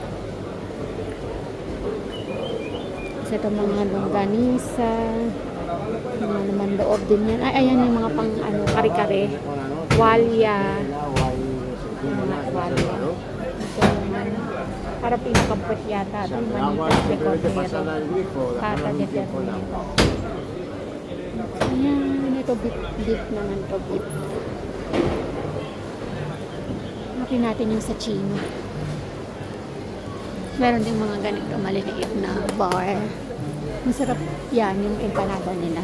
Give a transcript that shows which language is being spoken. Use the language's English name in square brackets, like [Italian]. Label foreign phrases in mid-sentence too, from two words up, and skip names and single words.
[Filipino] Kasi ito mga longganisa. Mga naman loob din yan. Ay, ayan yung mga pang ano, kare-kare. Walya. Mga walya. Ito naman. Para pinakampot yata. [Spanish] Ito manitas de cordero. Pata de ternero. [Filipino] Ayan. Ito beef naman to beef. Hanapin natin yung sa chino. Meron din mga ganito maliliit na bar. Masarap yan yung empanada nila.